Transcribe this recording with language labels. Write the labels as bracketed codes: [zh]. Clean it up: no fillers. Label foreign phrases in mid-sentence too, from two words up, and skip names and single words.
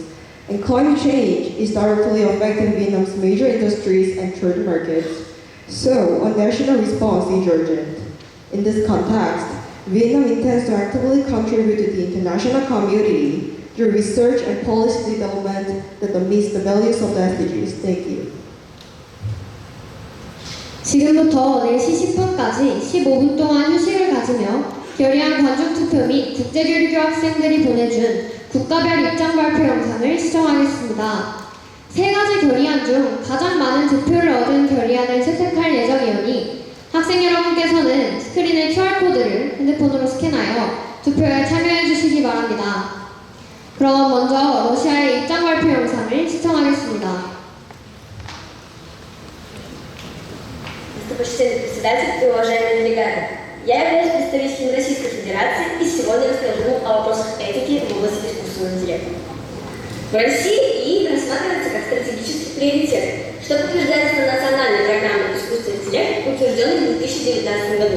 [en] And climate change is directly affecting Vietnam's major industries and trade markets. So, a national response is urgent. In this context, Vietnam intends to actively contribute to the international community through research and policy development that meets the values of the SDGs. Thank you. [ko] 지금부터 4시 10분까지 15분 동안 휴식을 가지며 결의안 관중 투표 및 국제교류 학생들이 보내준 국가별 입장 발표 영상을 시청하겠습니다. 세 가지 결의안 중 가장 많은 득표를 얻은 결의안을 채택할 예정이오니 학생 여러분께서는 스크린의 QR코드를 핸드폰으로 스캔하여 투표에 참여해 주시기 바랍니다. 그럼 먼저 러시아의 입장 발표 영상을 시청하겠습니다. [ru] Почтенный председатель и уважаемые делегаты, я являюсь представителем Российской Федерации и сегодня расскажу о вопросах этики в области искусственного интеллекта. В России ИИ рассматривается как стратегический приоритет, что подтверждается национальной программой искусственного интеллекта, утвержденной в 2019 году.